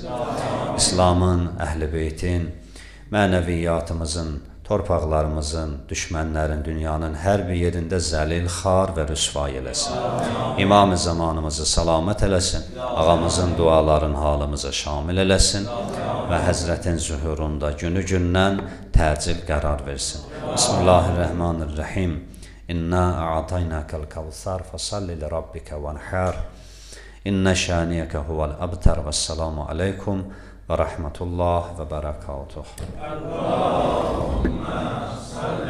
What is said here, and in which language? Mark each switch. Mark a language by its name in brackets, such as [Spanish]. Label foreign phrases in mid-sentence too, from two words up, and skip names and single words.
[Azerbaijani] İslamın, əhl-i beytin, mənəviyyatımızın, torpaqlarımızın, düşmənlərin, dünyanın hər bir yerində zəlil, xar və rüsvay eləsin. İmam-ı zamanımızı salamət eləsin, ağamızın duaların halımıza şamil eləsin və Həzrətin zühurunda günü-gündən təcil qərar versin. [Arabic] بسم الله الرحمن الرحيم. إنا أعطيناك الكوثر فصل لربك وانحر. إن شانئك هو الأبتر. والسلام عليكم ورحمة الله وبركاته.